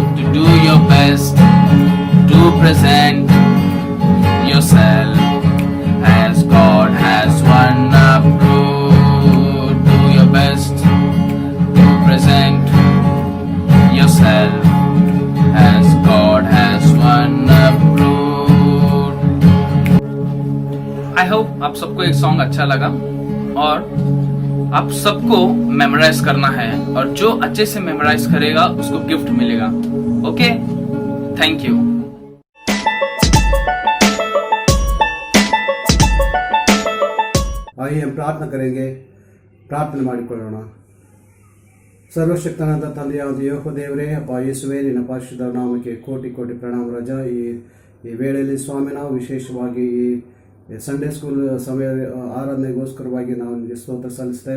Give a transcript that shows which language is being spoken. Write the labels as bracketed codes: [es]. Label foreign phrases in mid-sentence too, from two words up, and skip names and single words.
[en] To do your best to present yourself as God has one approved. Do your best to present yourself as God has one approved. I hope [hi] आप सबको एक सॉन्ग अच्छा लगा और आप सबको मेमोराइज करना है और जो अच्छे से मेमोराइज करेगा उसको गिफ्ट मिलेगा। [en] okay, thank you. [hi] आइए हम प्रार्थना करेंगे। [kn] ಪ್ರಾರ್ಥನೆ ಮಾಡಿಕೊಳ್ಳೋಣ। ಸರ್ವಶಕ್ತನಾದ ತಂದೆಯಾದ ಯೆಹೋವ ದೇವರೇ, ಅಪ್ಪ ಯೇಸುವೇ, ನಿನ್ನ ಪರಿಶುದ್ಧ ನಾಮಕ್ಕೆ ಕೋಟಿ ಕೋಟಿ ಪ್ರಣಾಮ ರಾಜ। ಈ ವೇಳೆಯಲ್ಲಿ ಸ್ವಾಮಿ, ನಾವು ವಿಶೇಷವಾಗಿ ಈ [en] Sunday school [kn] ಸಮಯ ಆರಾಧನೆಗೋಸ್ಕರವಾಗಿ ನಾವು ನಿಮಗೆ ಸ್ತೋತ್ರ ಸಲ್ಲಿಸ್ತೇವೆ।